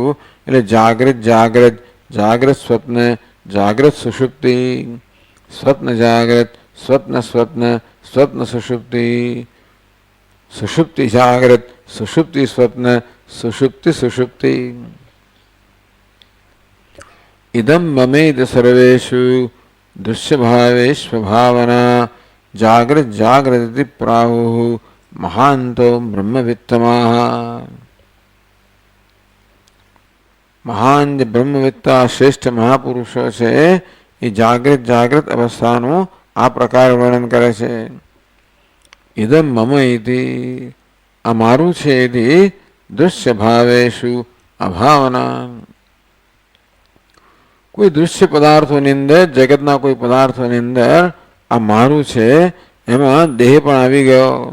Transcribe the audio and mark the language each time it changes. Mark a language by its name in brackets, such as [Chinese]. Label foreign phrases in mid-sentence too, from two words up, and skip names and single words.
[Gujarati] એટલે જાગ્રત જાગ્રત જાગ્રત સ્વપ્ન જાગ્રત સુષુપ્તિ સ્વપ્ન જાગ્રત સ્વપ્ન સ્વપ્ન સ્વપ્ન સુષુપ્તિ સુષુપ્તિ જાગ્રત સુષુપ્તિ સ્વપ્ન સુષુપ્તિ સુષુપ્તિ. [Sanskrit] इदं ममेद सर्वेषु दृश्यभावेष्वभावना जागृत जागृति प्राहुः महान्तो ब्रह्मवित्तमाः. [Gujarati] મહાન બ્રહ્મવિત્તા શ્રેષ્ઠ મહાપુરુષો છે એ જાગૃત જાગૃત અવસ્થાનું આ પ્રકાર વર્ણન કરે છે. [Sanskrit] ઇદમ મમ ઇતિ [Gujarati] આ મારું છે [Sanskrit] ઇતિ દૃશ્ય ભાવેષુ અભાવના. [Gujarati] કોઈ દૃશ્ય પદાર્થોની અંદર જગતના કોઈ પદાર્થોની અંદર આ મારું છે એમાં દેહ પણ આવી ગયો.